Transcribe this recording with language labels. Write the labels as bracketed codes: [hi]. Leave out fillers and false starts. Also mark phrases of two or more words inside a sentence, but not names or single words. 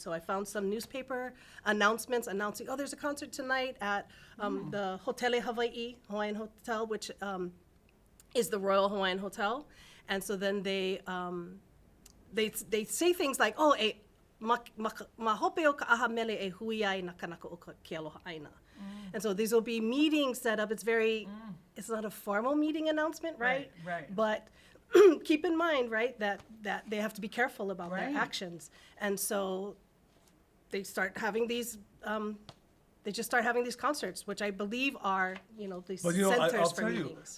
[en] So I found some newspaper announcements announcing, there's a concert tonight at the Hotele Hawaii Hawaiian Hotel, which is the Royal Hawaiian Hotel. And so then they say things like, [haw] ma hope o ka aha mele e hui ai na kanaka o ke aloha aina. [en] And so these will be meetings set up. It's it's not a formal meeting announcement, right? Right. But keep in mind, right, that they have to be careful about their actions. And so they start having these, they just start having these concerts, which I believe are, these centers for meetings.